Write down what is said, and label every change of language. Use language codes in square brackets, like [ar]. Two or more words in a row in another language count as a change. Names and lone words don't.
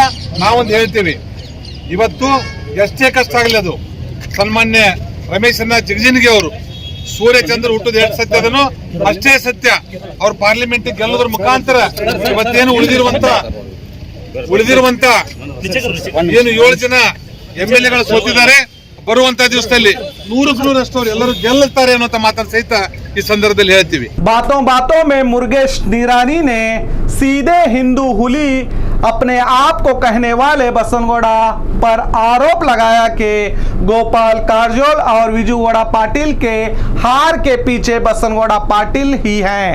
[kn] ನಾವೊಂದು ಹೇಳ್ತೀವಿ, ಇವತ್ತು ಎಷ್ಟೇ ಕಷ್ಟ ಆಗಲಿ ಅದು ಸನ್ಮಾನ್ಯ ರಮೇಶನ್ನ ಜಿಗಜಿಣಗಿ ಅವರು ಸೂರ್ಯಚಂದ್ರ ಹುಟ್ಟದ ಎಷ್ಟು ಸತ್ಯ ಅದನ್ನು ಅಷ್ಟೇ ಸತ್ಯ. ಅವ್ರ ಪಾರ್ಲಿಮೆಂಟ್ ಗೆಲ್ಲೋದ್ರ ಮುಖಾಂತರ ಇವತ್ತೇನು ಉಳಿದಿರುವಂತ ಏನು 7 ಜನ MLAಗಳು ಸೋತಿದ್ದಾರೆ. ಬರುವಂತ ದಿವಸದಲ್ಲಿ 100% ಅವ್ರು ಎಲ್ಲರೂ ಗೆಲ್ಲುತ್ತಾರೆ ಅನ್ನುವಂತ ಮಾತನ್ನು ಸಹಿತ ಈ ಸಂದರ್ಭದಲ್ಲಿ ಹೇಳ್ತೀವಿ. [hi] बातों बातों में मुर्गेश निरानी ने सीधे हिंदू हुली अपने आप को कहने वाले बसनगौड़ा पर आरोप लगाया कि गोपाल कारजोल और विजुगौड़ा पाटिल के हार के पीछे बसनगौड़ा पाटिल ही हैं।